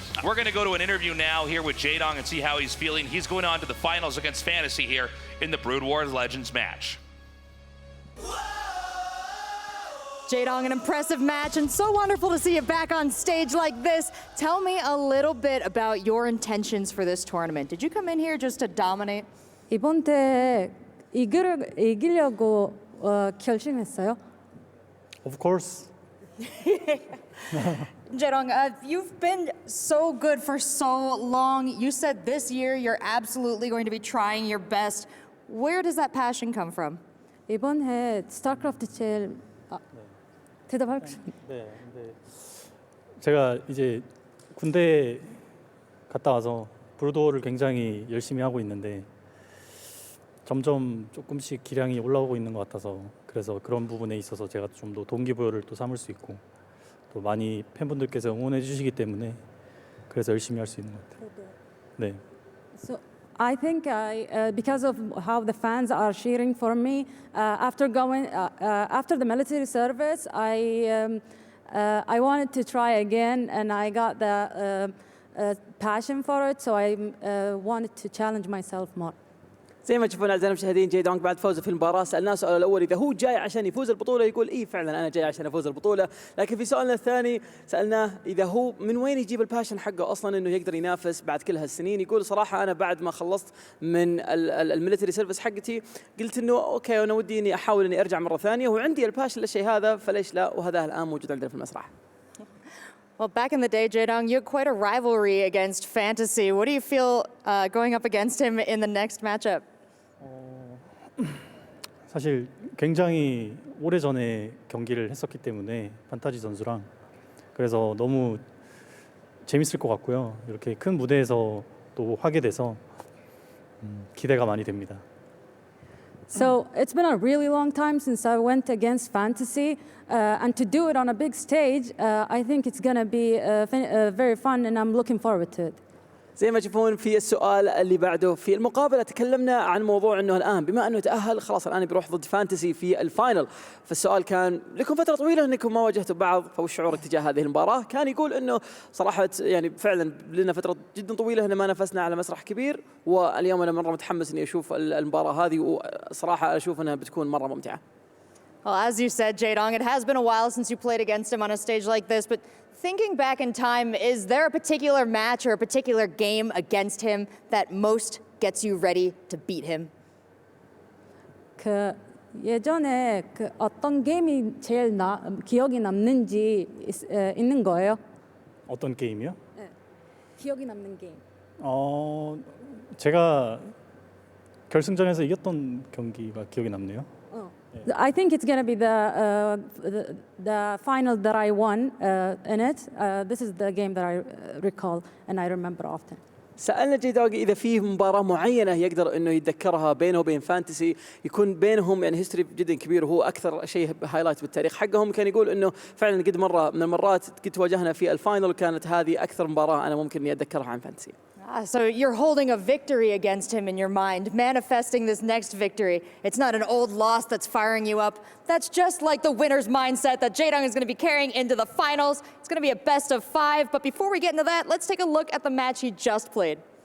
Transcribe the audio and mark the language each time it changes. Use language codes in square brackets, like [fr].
[en] We're going to go to an interview now here with Jaedong and see how he's feeling. He's going on to the finals against Fantasy here in the Brood Wars Legends match. Jaedong, an impressive match, and so wonderful to see you back on stage like this. Tell me a little bit about your intentions for this tournament. Did you come in here just to dominate? [ko] 이번 대 이기려고 결심했어요. [en] Of course. Jaedong, you've been so good for so long. You said this year you're absolutely going to be trying your best. Where does that passion come from? [ko] 이번 해 스타크래프트 제일 대답할 네. 제가 이제 군대 갔다 와서 브루도어를 굉장히 열심히 하고 있는데 점점 조금씩 기량이 올라오고 있는 것 같아서 그래서 그런 부분에 있어서 제가 좀 더 동기부여를 또 삼을 수 있고 또 많이 팬분들께서 응원해 주시기 때문에 그래서 열심히 할 수 있는 것 같아요. 네. [en] So I think because of how the fans are cheering for me, after the military service, I wanted to try again, and I got the passion for it, so I wanted to challenge myself more. [ar] زي ما تشوفون اعزائنا المشاهدين جيدونغ بعد فوزه في المباراه سالناه السؤال الاول اذا هو جاي عشان يفوز البطوله يقول اي فعلا انا جاي عشان افوز البطوله، لكن في سؤالنا الثاني سالناه اذا هو من وين يجيب الباشن حقه اصلا انه يقدر ينافس بعد كل هالسنين. يقول صراحه انا بعد ما خلصت من الميلتري سيرفيس حقتي قلت انه اوكي انا ودي اني احاول اني ارجع مره ثانيه وعندي الباشن للشيء هذا فليش لا، وهذا الان موجود عندنا في المسرح. [en] Well, back in the day, Jaedong, you had quite a rivalry against Fantasy. What do you feel going up against him in the next matchup? [ko] 사실 굉장히 오래전에 경기를 했었기 때문에 판타지 선수랑 그래서 너무 재밌을 것 같고요. 이렇게 큰 무대에서 또 하게 돼서 기대가 많이 됩니다. [en] So it's been a really long time since I went against Fantasy, and to do it on a big stage, I think it's going to be very fun, and I'm looking forward to it. [ar] زي ما تشوفون في السؤال اللي بعده في المقابلة تكلمنا عن موضوع انه الان بما انه تأهل خلاص الان بيروح ضد فانتسي في الفاينل، فالسؤال كان لكم فترة طويلة انكم ما واجهتوا بعض فوش شعورك تجاه هذه المباراة؟ كان يقول انه صراحة يعني فعلا لنا فترة جدا طويلة هنا ما نافسنا على مسرح كبير، واليوم انا مرة متحمس اني اشوف المباراة هذه وصراحة اشوف انها بتكون مرة ممتعة. [en] Well, as you said, Jaedong, it has been a while since you played against him on a stage like this, but thinking back in time, is there a particular match or a particular game against him that most gets you ready to beat him? [ko] 그 예전에 그 어떤 게임이 제일 기억이 남는지 있는 거예요? 어떤 게임이요? 네. 기억이 남는 게임. 제가 결승전에서 이겼던 경기가 기억이 남네요. [en] I think it's going to be the final that I won in it. This is the game that I recall and I remember often. [ar] سألنا جيدونغ إذا فيه مباراة معينة يقدر إنه يتذكرها بينه وبين فانتسي يكون بينهم يعني هيستوري جدا كبير وهو أكثر شيء هايلايت بالتاريخ حقهم. كان يقول إنه فعلا قد مرة من المرات قد تواجهنا في الفاينل كانت هذه أكثر مباراة أنا ممكن إني أتذكرها عن فانتسي. [en] So you're holding a victory against him in your mind, manifesting this next victory. It's not an old loss that's firing you up. That's just like the winner's mindset that Jaedong is going to be carrying into the finals. It's going to be a best of 5. But before we get into that, let's take a look at the match he just played.